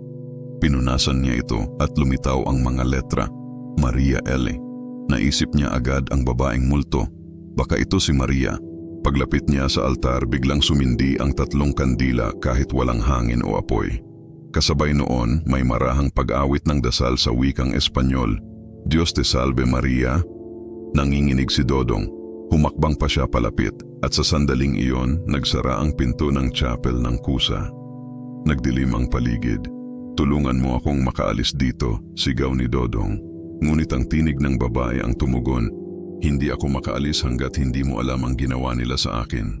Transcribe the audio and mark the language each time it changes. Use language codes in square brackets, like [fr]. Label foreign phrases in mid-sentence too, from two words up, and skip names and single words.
[tl] Pinunasan niya ito at lumitaw ang mga letra, Maria L. Naisip niya agad ang babaeng multo. Baka ito si Maria. Paglapit niya sa altar, biglang sumindi ang 3 kandila kahit walang hangin o apoy. Kasabay noon, may marahang pag-awit ng dasal sa wikang Espanyol, [es] Dios te salve Maria. [tl] Nanginginig si Dodong. Humakbang pa siya palapit at sa sandaling iyon, nagsara ang pinto ng chapel ng kusa. Nagdilim ang paligid. Tulungan mo akong makaalis dito, sigaw ni Dodong. Ngunit ang tinig ng babae ang tumugon. Hindi ako makaalis hanggat hindi mo alam ang ginawa nila sa akin.